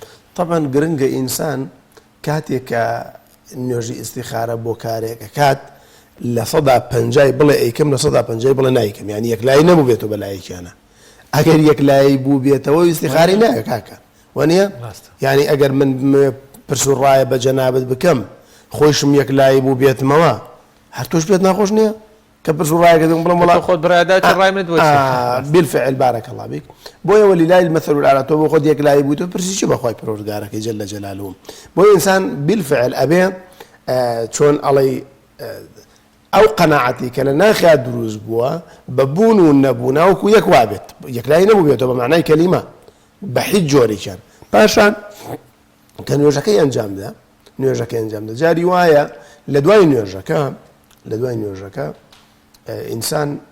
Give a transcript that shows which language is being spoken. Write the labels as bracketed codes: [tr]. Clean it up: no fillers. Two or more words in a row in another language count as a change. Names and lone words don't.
[ckb] طبعا گرنگە ئینسان کاتێک کە نوێژی ئیستیخارە بۆ کارێکە کات لە 150 بڵێ ئەیکەم لە 150 بڵێ نایکەم ینی یەکلایی نەبوو بێتەوە بەلایەکیانە ئەگەر یەکلایی بوو بێتەوە ئیستیخاری نایە کاکە وانە ینی ئەگەر من پرسوڕایە بە جەنابەت بکەم خۆشم یەکلایی بوو بێتمەوە هەر تۆش بێت ناخۆش نییە کە پرسوڕایەکە بڵم وڵات خۆت برادات ڕای من [ar] بالفعل بارك الله بك [ckb] بۆیە [ar] ولله المثل الأعلى [ckb] تۆ بۆ خۆت یەکلایی بوویت و پرسی چی بەخوای پەروەردگارەکەی [ar] جەل جەلالوه [ckb] بۆ ئینسان بالفعل ئەبێ چۆن ئەڵێ ئەو قەناعەتی کە لە ناخیا دروست بووە بە بوون و نەبووناوەکو یەک وابێت یەکلایی نەبوو بێتەوە بە معنای کەلیمە بە هیچ جۆرێکیان پاشان کە نوێژەکەی ئەنجامدا نوێژەکەی ئەنجامدا جاری وایە لە دوای نوێژەکە ئینسان